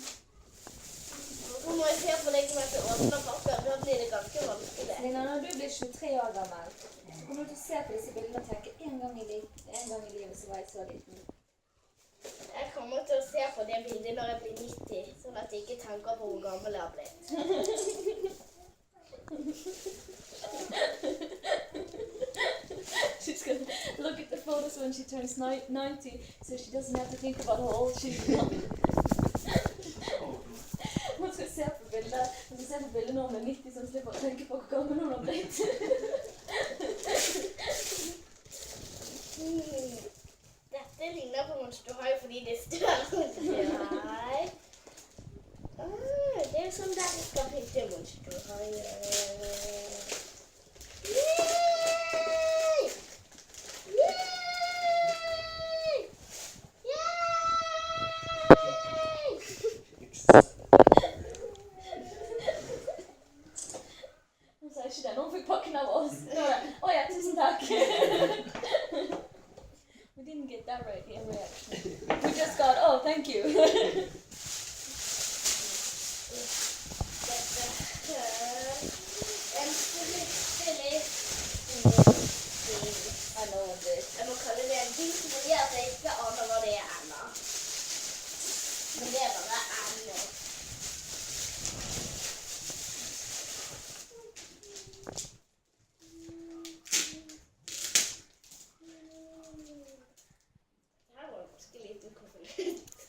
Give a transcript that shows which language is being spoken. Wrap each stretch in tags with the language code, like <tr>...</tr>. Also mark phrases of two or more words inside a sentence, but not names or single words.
<no>Nå må jeg se på deg som heter åpner papir, da blir det ganske vanskelig. Selina, når du blir 23 år gammel, så kommer du til å se på disse bildene og tenke en gang i livet så var jeg så liten. Jeg kommer til å se på det bildet når jeg blir 90, sånn at jeg ikke tenker på hvor gammel jeg har blitt.</no> <en>She's gonna look at the photos when she turns 90, so she doesn't have to think about how old she's young.</en> <no>Hun skal se på bildet når hun er 90, så hun slipper å tenke på hvor gammel hun har blitt. Dette ligner på Monster High fordi det står High. Det er sånn der vi skal pynte Monster High. Yay! Yay! Yay! Hun sa ikke det, nå fikk pakken av oss. Å ja, tusen takk.</no> <en>We didn't get that right in reaction. We just got, oh, thank you. I know what this.</en> <no>Jeg må kalle det en bil fordi at jeg ikke aner hva det er ennå. Men det er bare ennå. Det her var ganske liten konvolutt.</no>